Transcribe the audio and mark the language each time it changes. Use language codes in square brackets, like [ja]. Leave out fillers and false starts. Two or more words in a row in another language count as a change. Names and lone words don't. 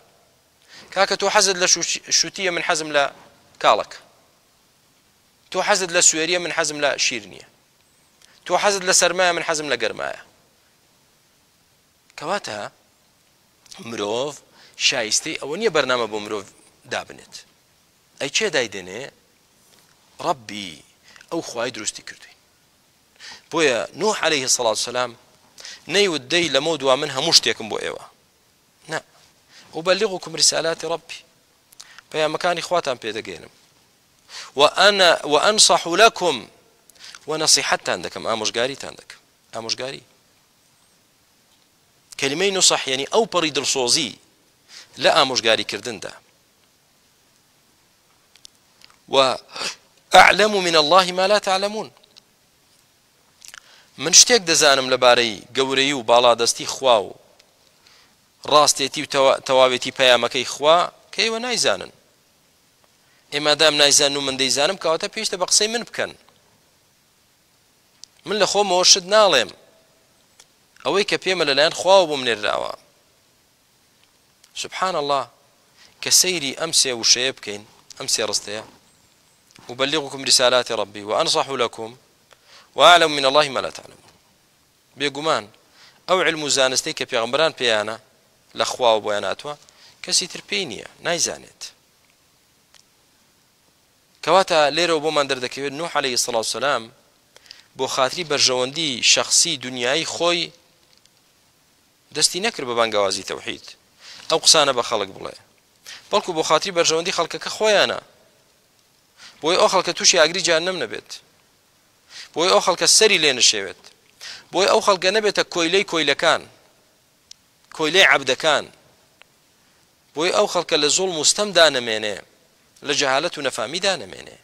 [ckb] کاکە تۆ حەزت لە شوتیە، من حەزم لە کاڵک، تۆ حەزت لە سوێریە، من حەزم لە شیر نییە، تۆ حەزت لە سەرمایە، من حەزم لە گەرمایە. کەواتە مرۆڤ شایستەی ئەوە نییە بەرنامە بۆ مرۆڤ دابنێت. ئەی چێ دایدێنێ؟ ڕەبی، ئەو خوای دروستی کردوین. بۆیە نوح [ar] عليه الصلاة والسلام [ckb] نەیوت دەی لەمە دوا من هەموو شتێکم بۆ ئێوە، نا. [ar] ئوبەلیغوکم ریسالاتی ڕەبی، [ckb] پەیامەکانی خواتان پێدەگەێنم، [ar] وأنصح لكم [ckb] ونصيحتان دەکەم، ئامۆژگاریتان دەکەم، ئامۆژگاری. کەلیمەی نوسح یعنی ئەو پەڕی دڵسۆزی لە ئامۆژگاری کردندا. [ar] وأعلم من الله ما لا تعلمون، [ckb] من شتێک دەزانم لەبارەی گەورەی و باڵادەستی خوا و ڕاستێتی و تەواوێتی پەیامەکەی خوا کە ئێوە نایزانن. ئێمەدام نایزان و من دەیزانم کەواتە پێشتە بە قسەی من بکەن. من لە خۆمەوە شت ناڵێم، ئەوەی کە پێمە لەلایەن خواوە بۆم نێراوە. [ar] سبحان الله، [ckb] کە سەیری ئەم سێ وشەیە بکەین، ئەم سێ ڕستەیە، [ar] ئوبەلیغوکم ریسالاتی ڕەبی وأنصح لكم وأعلم من الله ما لا تعلمون. [ckb] بێگومان ئەو علم و زانستەی کە پێغەمبەران پێیانە لە خواوە بۆیان هاتووە کەسی تر پێی نییە، نایزانێت. کەواتە لێرەوە بۆمان دەردەکەوێت نوح [ar] عليه الصلاة والسلام [ckb] بۆ خاتری بەرژەوەندی شەخصی دنیای خۆی دەستی نەکرد بە بانگەوازی تەوحید، ئەو قسانە بە خەڵک بڵێ، بەڵکو بۆ خاتری بەرژەوەندی خەڵکەکە خۆیانە، بۆی ئەو خەڵکە تووشی ئاگری جەهەنەم نەبێت، بۆی ئەو خەڵکە سەری لێ نەشێوێت، بۆی ئەو خەڵکە نەبێتە کۆیلەی کۆیلەکان، کۆیلەی عەبدەکان، بۆی ئەو خەڵکە لە زوڵم و ستەم دانەمێنێ، لە جەهالەت و نەفامی دانەمێنێ.